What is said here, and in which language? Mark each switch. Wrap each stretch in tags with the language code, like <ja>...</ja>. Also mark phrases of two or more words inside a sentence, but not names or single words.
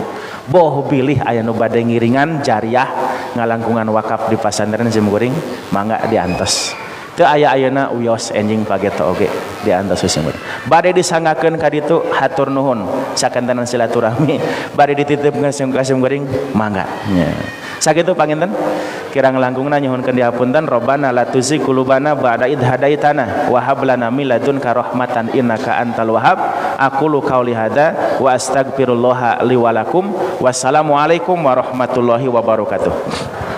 <su>Boh bilih aya nu bade ngiringan jariah ngalangkungan wakaf di pasantren simkuring mangga diantos. Teu aya ayeuna uyos enjing pageta oge diantos simkuring. Bade disangakeun ka ditu hatur nuhun sakantenan silaturahmi bade dititipkeun ka simkuring mangga nya. Sakitu panginten kirang langkungna nyuhunkeun dihapunten</su> <ar>ربنا لا تزغ قلوبنا بعد إذ هديتنا وهب لنا من لدنك رحمة إنك أنت الوهاب. أقول قولي هذا وأستغفر الله لي ولكم. والسلام عليكم ورحمة الله وبركاته.</ar>